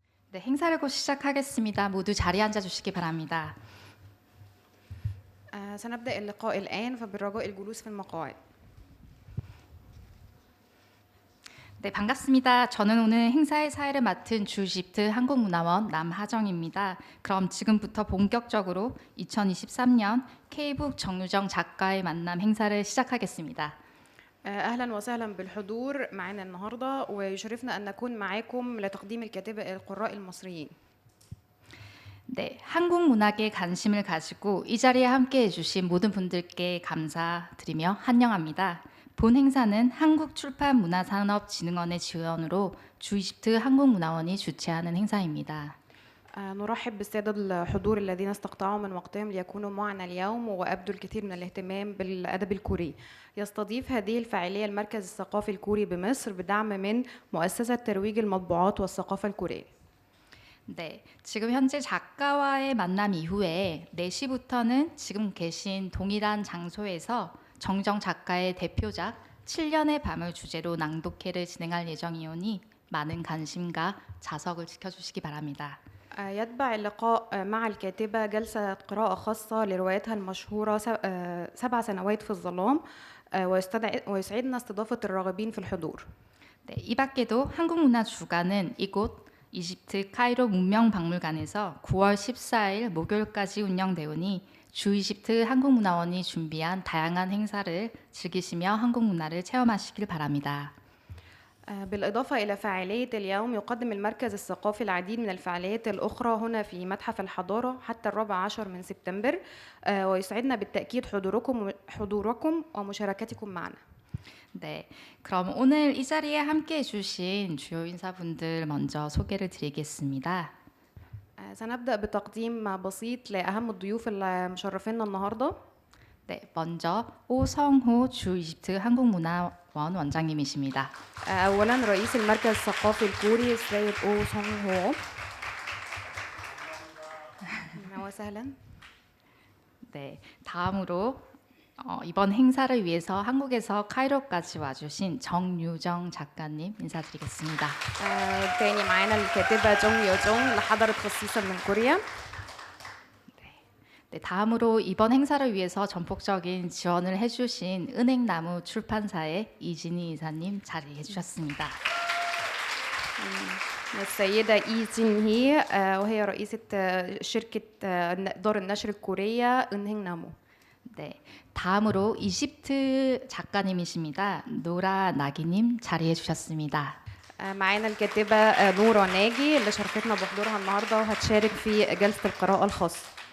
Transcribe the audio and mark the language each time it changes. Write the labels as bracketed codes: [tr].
[ko] 네, 행사를 곧 시작하겠습니다. 모두 자리에 앉아 주시기 바랍니다. [ar] سنبدأ اللقاء الآن فبالرجاء الجلوس في المقاعد. [ko] 네, 반갑습니다. 저는 오늘 행사의 사회를 맡은 주이집트 한국문화원 남하정입니다. 그럼 지금부터 본격적으로 2023년 K북 정유정 작가의 만남 행사를 시작하겠습니다. [ar] أهلا وسهلا بالحضور معنا النهاردة ويشرفنا أن نكون معاكم لتقديم الكاتبة القراء المصريين. [ko] 네, 한국 문학에 관심을 가지고 이 자리에 함께해 주신 모든 분들께 감사드리며 환영합니다. 본 행사는 한국출판문화산업진흥원의 지원으로 주이집트 한국문화원이 주최하는 행사입니다. [ar] نرحب بالسادة الحضور الذين استقطعوا من وقتهم ليكونوا معنا اليوم وأبدوا الكثير من الاهتمام بالأدب الكوري. يستضيف هذه الفعالية المركز الثقافي الكوري بمصر بدعم من مؤسسة ترويج المطبوعات والثقافة الكورية. [ko] 네, 지금 현재 작가와의 만남 이후에 4시부터는 지금 계신 동일한 장소에서 정정 작가의 대표작 7년의 밤을 주제로 낭독회를 진행할 예정이오니 많은 관심과 자석을 지켜주시기 바랍니다. [ar] يتبع اللقاء مع الكاتبة جلسة قراءة خاصة لروايتها المشهورة 7 سنوات في الظلام ويسعدنا استضافة الراغبين في الحضور. [ko] 네, 이 밖에도 한국문화주간은 이곳 이집트 카이로 문명박물관에서 9월 14일 목요일까지 운영되오니 주이집트 한국문화원이 준비한 다양한 행사를 즐기시며 한국문화를 체험하시길 바랍니다. [ar] بالإضافة إلى فعالية اليوم يقدم المركز الثقافي العديد من الفعاليات الأخرى هنا في متحف الحضارة حتى 14 من سبتمبر ويسعدنا بالتأكيد حضوركم ومشاركتكم معنا. [ko] 네, 그럼 오늘 이 자리에 함께해 주신 주요 인사분들 먼저 소개를 드리겠습니다. [ar] سنبدأ بتقديم بسيط لأهم الضيوف اللي مشرفينا النهارده. [ko] 네, 먼저 오성호 주이집트 한국문화원 원장님이십니다. [ar] أولاً رئيس المركز الثقافي الكوري السيد أو سونغ هو. أهلاً وسهلاً. [ko] 네, 다음으로 이번 행사를 위해서 한국에서 카이로까지 와주신 정유정 작가님 인사드리겠습니다. [ar] تاني معانا الكاتبة جونغ يوجونغ اللي حضرت خصيصاً من كوريا. [ko] 네, 다음으로 이번 행사를 위해서 전폭적인 지원을 해주신 은행나무 출판사의 이진희 이사님 자리해 주셨습니다. [ar] السيدة إي جين هي وهي رئيسة شركة دار النشر الكورية 은행 나무. [ko] 네, 다음으로 이집트 작가님이십니다. 노라 나기님 자리해 주셨습니다. [ar] معانا الكاتبة نورة ناجي اللي شاركتنا بحضورها النهارده وهتشارك في جلسة القراءة الخاصة.